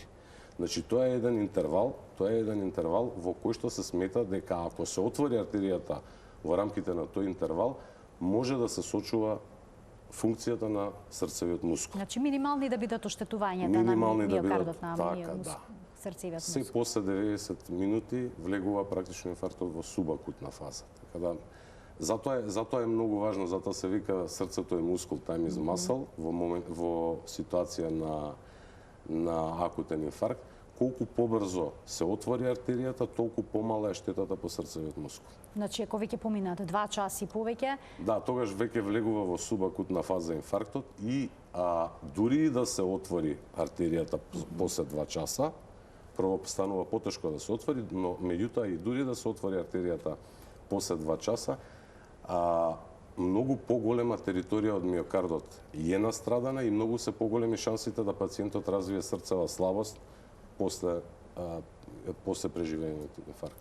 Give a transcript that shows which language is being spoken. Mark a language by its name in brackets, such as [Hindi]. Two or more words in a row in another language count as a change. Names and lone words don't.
[Macedonian] Значи тоа е еден интервал во кој што се смета дека ако се отвори артеријата во рамките на тој интервал, може да се сочува функцијата на срцевиот мускул. Значи минимални да бидат оштетувањата на миокардот, на срцевиот мускул. Се после 90 минути влегува практично инфарктот во субакутна фаза. Така да затоа е многу важно, затоа се вика срцето е мускул, [English] time is muscle, [Macedonian] во ситуација на акутен инфаркт. Колку побрзо се отвори артеријата, толку помала е штетата по срцевиот мускул. Значи, ако веќе поминат 2 часи повеќе... Да, тогаш веќе влегува во субакутна фаза инфарктот и дури и да се отвори артеријата после 2 часа, прво станува потешко да се отвори, но меѓутоа и дури да се отвори артеријата после 2 часа, многу поголема територија од миокардот е настрадана и многу се поголеми шансите да пациентот развие срцева слабост после преживењето на инфаркт.